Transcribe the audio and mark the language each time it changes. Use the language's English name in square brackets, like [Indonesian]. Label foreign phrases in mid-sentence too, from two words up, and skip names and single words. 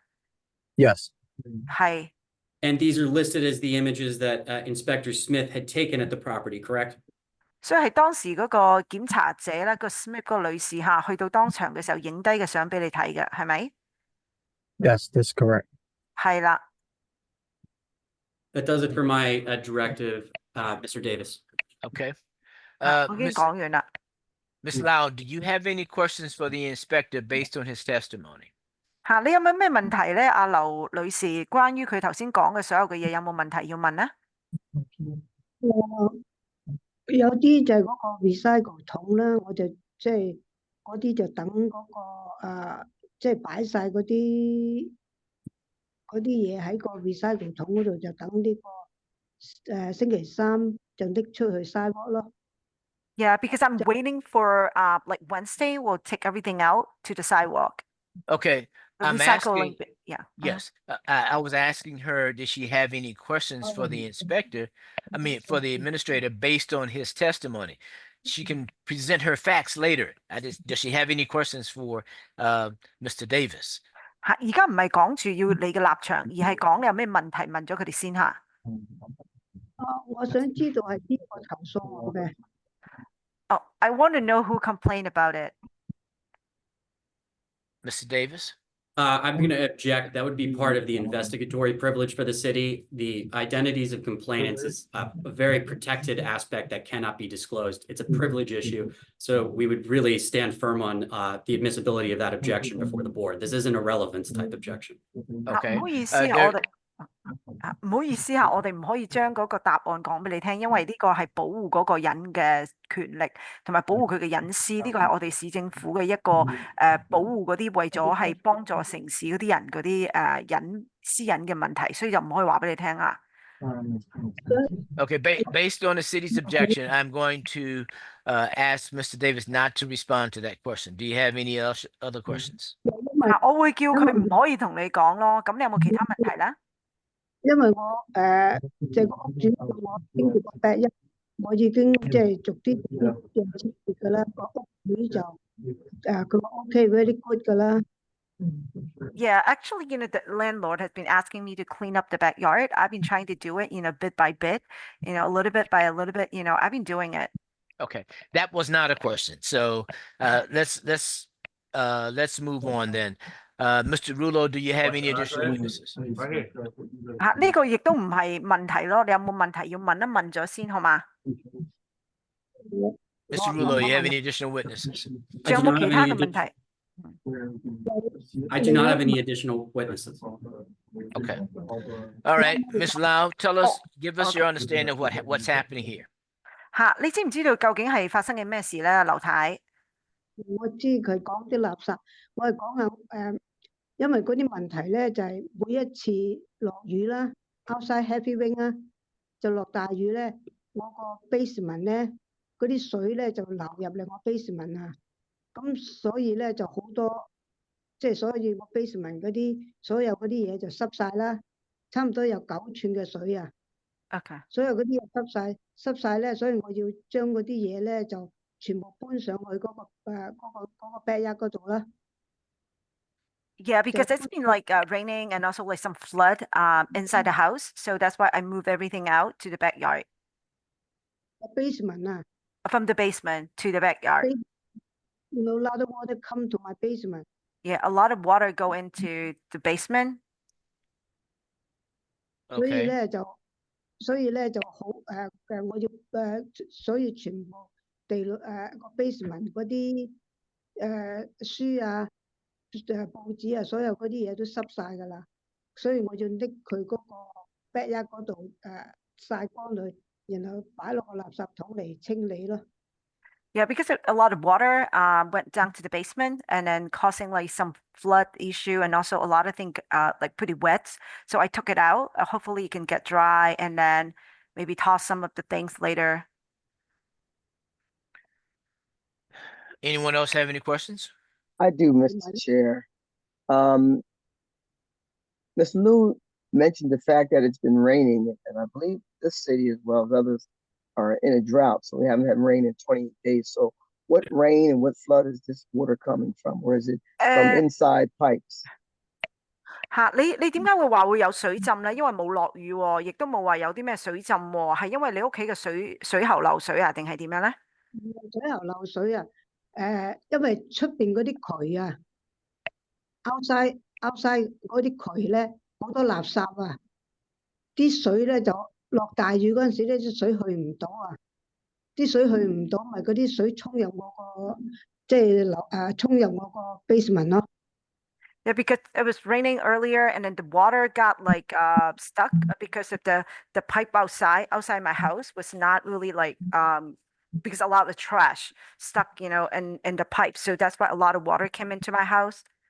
[English] Yes. [Cantonese] 係。 [English] And these are listed as the images that Inspector Smith had taken at the property, correct? [Cantonese] 所以係當時嗰個檢查者咧，個 Smith 嗰個女士嚇，去到當場嘅時候影低嘅相俾你睇嘅，係咪？ [English] Yes, that's correct. [Cantonese] 係啦。 [English] That does it for my directive, Mr. Davis. Okay. [Cantonese] 我已經講完啦。 [English] Ms. Lau, do you have any questions for the inspector based on his testimony? [Cantonese] 嚇，你有冇咩問題咧？阿劉女士，關於佢頭先講嘅所有嘅嘢，有冇問題要問咧？有啲就係嗰個 recycle 桶啦，我就即係嗰啲就等嗰個即係擺晒嗰啲嘢喺個 recycle 桶嗰度，就等呢個星期三就拎出去 sidewalk 咯。 [English] Yeah, because I'm waiting for like Wednesday, we'll take everything out to the sidewalk. Okay. The I'm recycling, asking, yeah. yes, I was asking her, did she have any questions for the inspector? I mean, for the administrator based on his testimony. She can present her facts later. Does she have any questions for Mr. Davis? [Cantonese] 嚇，而家唔係講住要你嘅立場，而係講你有咩問題問咗佢哋先嚇。我想知道係邊個投訴我嘅。 [English] Oh, I want to know who complained about it. Mr. Davis? I'm going to object. That would be part of the investigatory privilege for the city. The identities of complainants is a very protected aspect that cannot be disclosed. It's a privilege issue. So we would really stand firm on the admissibility of that objection before the board. This isn't a relevance type objection. Okay. [Cantonese] 唔好意思啊， [English] there- [Cantonese] 我哋唔好意思啊，我哋唔可以將嗰個答案講俾你聽，因為呢個係保護嗰個人嘅權力，同埋保護佢嘅隱私。呢個係我哋市政府嘅一個保護嗰啲為咗係幫助城市嗰啲人嗰啲私隱嘅問題，所以就唔可以話俾你聽啊。 [English] Okay, based on the city's objection, I'm going to ask Mr. Davis not to respond to that question. Do you have any other questions? [Cantonese] 我會叫佢唔可以同你講咯。咁你有冇其他問題咧？因為我即係個屋主，我經過個第一，我已經即係逐啲嘅設計噶啦，個屋主就佢話 [English] OK，very good [Cantonese] 噶啦。 [English] Yeah, actually, the landlord has been asking me to clean up the backyard. I've been trying to do it, bit by bit, a little bit by a little bit, I've been doing it. Okay, that was not a question. So let's move on then. Mr. Rulo, do you have any additional witnesses? [Cantonese] 呢個亦都唔係問題咯，你有冇問題要問一問咗先好嘛？ [English] Mr. Rulo, you have any additional witnesses? [Cantonese] 仲有冇其他嘅問題？ [English] I do not have any additional witnesses. Okay. All right, Ms. Lau, give us your understanding of what's happening here. [Cantonese] 你知唔知道究竟係發生緊咩事咧，劉太？我知佢講啲垃圾，我係講下因為嗰啲問題咧就係每一次落雨啦 ， [English] outside heavy rain [Cantonese] 啦，就落大雨咧，我個 basement 咧嗰啲水咧就流入嚟我 basement 啊，咁所以咧就好多，即係所以我 basement 嗰啲所有嗰啲嘢就濕晒啦，差唔多有9寸嘅水啊。 [English] OK。 [Cantonese] 所有嗰啲嘢濕晒咧，所以我要將嗰啲嘢咧就全部搬上去嗰個 backyard 嗰度啦。 [English] Yeah, because it's been like raining and also like some flood inside the house. So that's why I moved everything out to the backyard. The basement From the basement to the backyard. A lot of water come to my basement. Yeah, a lot of water go into the basement. [Cantonese] 所以咧就好我要所以全部地個 basement 嗰啲書啊。報紙啊，所有嗰啲嘢都濕晒噶啦，所以我要拎佢嗰個 backyard 嗰度曬乾佢，然後擺落個垃圾桶嚟清理咯。 [English] Yeah, because a lot of water went down to the basement and then causing like some flood issue and also a lot of things like pretty wet. So I took it out. Hopefully it can get dry and then maybe toss some of the things later. Anyone else have any questions? I do, Mr. Chair. Ms. Liu mentioned the fact that it's been raining, and I believe this city as well as others are in a drought, so we haven't had rain in 28 days. So what rain and what flood is this water coming from? Or is it from inside pipes? [Cantonese] 你點解會話會有水浸咧？因為冇落雨喎，亦都冇話有啲咩水浸喎，係因為你屋企嘅水喉漏水啊，定係點樣咧？水喉漏水啊！因為出邊嗰啲渠啊 ，outside 嗰啲渠咧好多垃圾啊，啲水咧就落大雨嗰陣時咧，啲水去唔到啊，啲水去唔到，咪嗰啲水沖入我個即係沖入我個 basement 咯。 [English] Yeah, because it was raining earlier, and then the water got like stuck because of the pipe outside my house was not really like because a lot of the trash stuck, in the pipe. So that's why a lot of water came into my house.